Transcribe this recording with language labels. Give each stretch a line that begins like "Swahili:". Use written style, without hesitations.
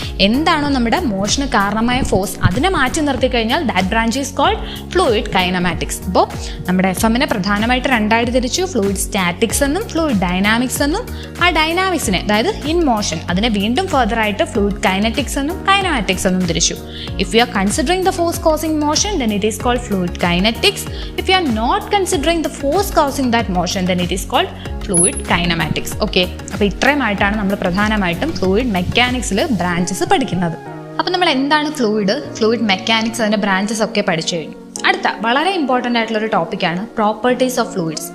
Malayalam: എന്താണോ നമ്മുടെ മോഷന് കാരണമായ ഫോഴ്സ് അതിനെ മാറ്റി നിർത്തി കഴിഞ്ഞാൽ
English: That branch is called fluid kinematics.
Malayalam: അപ്പോൾ നമ്മുടെ FM-നെ പ്രധാനമായിട്ട് 2 തിരിച്ചു. ഫ്ലൂയിഡ് സ്റ്റാറ്റിക്സ് എന്നും ഫ്ലൂയിഡ് ഡൈനാമിക്സ് എന്നും. ആ ഡൈനാമിക്സിനെ, അതായത് ഇൻ മോഷൻ, അതിനെ വീണ്ടും ഫർദറായിട്ട് ഫ്ലൂയിഡ് കൈനറ്റിക്സ് എന്നും കൈനമാറ്റിക്സ് എന്നും തിരിച്ചു.
English: If you are considering the force causing motion then it is called fluid kinetics. If you are not considering considering the force causing that motion then it is called fluid kinematics.
Malayalam: Okay, അപ്പോൾ ഇത്രയുമായിട്ടാണ് നമ്മൾ പ്രധാനമായിട്ടും fluid മെക്കാനിക്സിൽ branches പഠിക്കുന്നത്. അപ്പോൾ നമ്മൾ എന്താണ് fluid mechanics, അതിൻ്റെ branches ഒക്കെ പഠിച്ചു കഴിഞ്ഞു. അടുത്ത വളരെ ഇമ്പോർട്ടൻ്റ് ആയിട്ടുള്ള ഒരു ടോപ്പിക്കാണ് പ്രോപ്പർട്ടീസ് ഓഫ് ഫ്ലൂയിഡ്സ്.